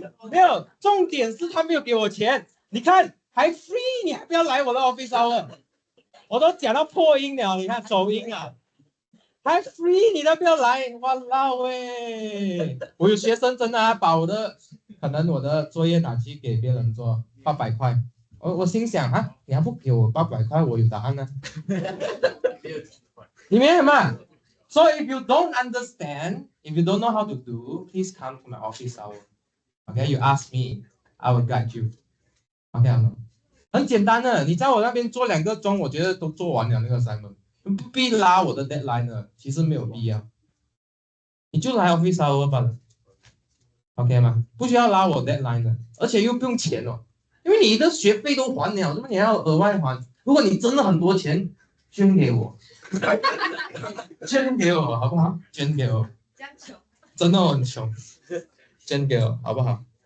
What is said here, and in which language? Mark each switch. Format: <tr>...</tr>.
<zh>没有，重点是他没有给我钱。你看还 free， 你还不要来我的 office hour， 我都讲到破音了，你看走音还 free， 你都不要来，walao喂！我有学生真的把可能我的作业拿去给别人做800块，我心想你还不给我800块，我有答案呢。你明白吗？</zh> <en>So if you don't understand, if you don't know how to do, please come to my office hour. Okay, you ask me, I will guide you.</en> <zh>Okay, 很简单的，你在我那边做2个钟，我觉得都做完了那个 assignment， 不必拉我的 deadline 的，其实没有必要。你就来 office hour 吧 ，OK 吗？不需要拉我 deadline 的，而且又不用钱哦，因为你的学费都还了，怎么你要额外还？如果你真的很多钱，捐给我。捐给我好不好？捐给我，真的很穷，捐给我好不好？</zh>